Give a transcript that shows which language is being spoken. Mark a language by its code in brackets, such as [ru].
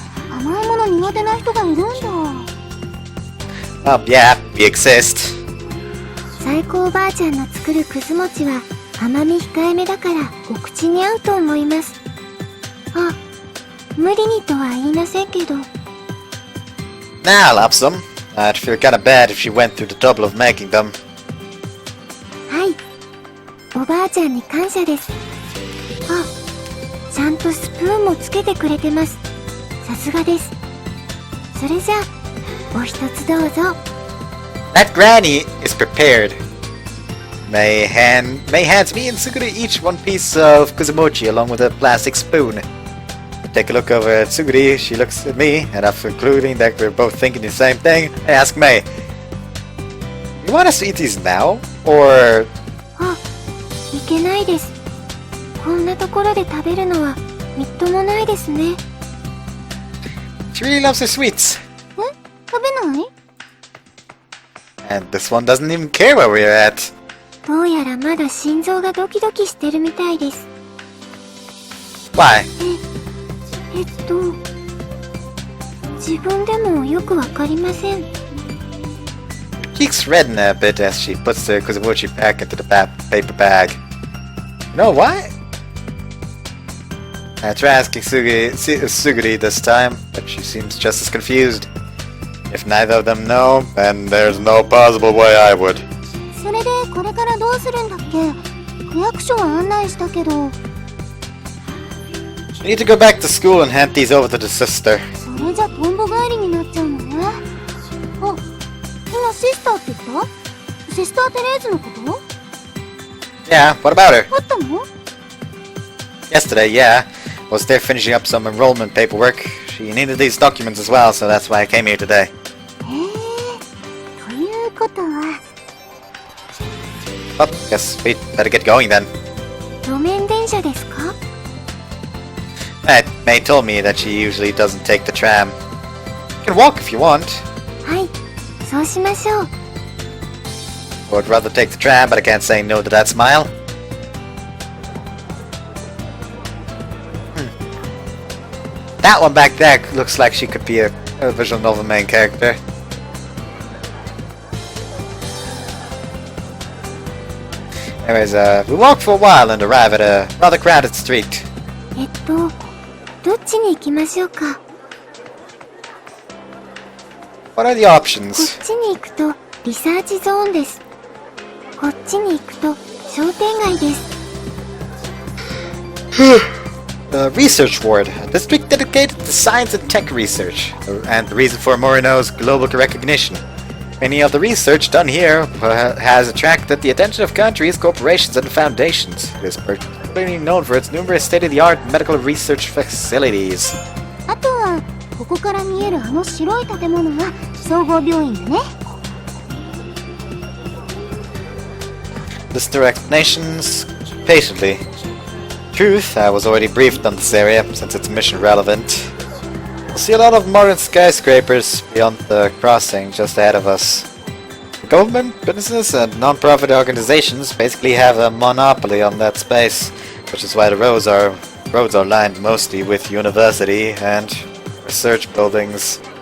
[ja] 甘いもの苦手な人がいるんだ。 [en] Yeah, we exist. [ja] 最高おばあちゃんの作るくず餅は甘み控えめだからお口に合うと思います。あ、無理にとは言いませんけど。 [en] Nah, I'll have some. I'd feel kinda bad if she went through the trouble of making them. [ja] はい。おばあちゃんに感謝です。あ、ちゃんとスプーンもつけてくれてます。さすがです。それじゃあ、お一つどうぞ。 [en] That granny is prepared. May hands me and Suguri each one piece of kuzumochi along with a plastic spoon. Take a look over at Suguri, she looks at me, and after concluding that we're both thinking the same thing, I ask May, you want us to eat these now? Or... [ja] あ、いけないです。こんなところで食べるのはみっともないですね。 [en] She really loves her sweets. [ja] 食べない？ [en] And this one doesn't even care where we're at. [ja] どうやらまだ心臓がドキドキしてるみたいです。 [en] Why? [ja] 自分でもよくわかりません。 [en] Cheeks redden a bit as she puts the kuzumochi back into the paper bag. You know why? I try asking Suguri this time, but she seems just as confused. If neither of them know, then there's no possible way I would. [ja] それでこれからどうするんだっけ？区役所は案内したけど。 [en] We need to go back to school and hand these over to the sister. [ja] それじゃトンボ帰りになっちゃうのね。あ、今シスターって言った？シスターテレーズのこと？ [en] Yeah, what about her? [ja] あったの？ [en] Yesterday, yeah. Was there finishing up some enrollment paperwork. She needed these documents as well, so that's why I came here today. [ja] ということは。 [en] Well, guess we'd better get going then. [ja] 路面電車ですか？ [en] May told me that she usually doesn't take the tram. You can walk if you want. [ja] はい、そうしましょう。 [en] I would rather take the tram, but I can't say no to that smile. That one back there looks like she could be a visual novel main character. Anyways, we walk for a while and arrive at a rather crowded street. [ja] どっちに行きましょうか？ [en] What are the [ja] こ [en] options? [ja] っちに行くとリサーチゾーンです。こっちに行くと商店街です。 [en] The Research Ward, a district dedicated to science and tech research, and the reason for Morino's global recognition. Many of the research done here has attracted the attention of countries, corporations, and foundations. It is particularly known for its numerous state-of-the-art medical research facilities. [ja] あとはここから見えるあの白い建物が総合病院だね。 [en] Listen to explanations patiently. Truth, I was already briefed on this area, since it's mission relevant. We'll see a lot of modern skyscrapers beyond the crossing just ahead of us. Government, businesses, and non-profit organizations basically have a monopoly on that space, which is why the roads are lined mostly with university and research buildings.